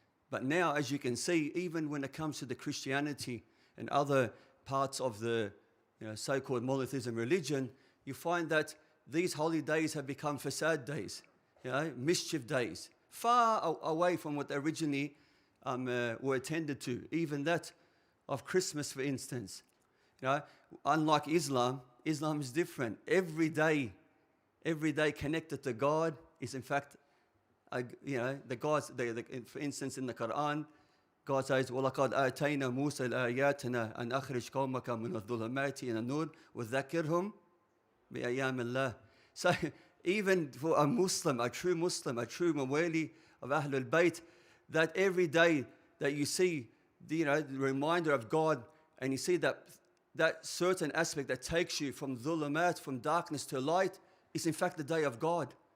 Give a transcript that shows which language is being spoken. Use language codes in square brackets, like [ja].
[en] But now, as you can see, even when it comes to the Christianity and other parts of the so-called monotheism religion, you find that these holy days have become fasad days, mischief days, far away from what they originally were intended to. Even that of Christmas, for instance. Unlike Islam, Islam is different. Every day connected to God is in fact, the God's. For instance, in the Quran, God says, [ar] وَلَقَدْ آتَيْنَا مُوسَى الْآيَاتِنَا أَنْ أَخْرِجْ قَوْمَكَ مِنَ الظُّلُمَاتِ إِلَى النُّورِ وَذَكِّرْهُمْ بِأَيَّامِ اللَّهِ. [en] So even for a Muslim, a true Mawali of Ahlul Bayt, that every day that you see the reminder of God, and you see that certain aspect that takes you from dhulumat, from darkness to light, is in fact the day of God.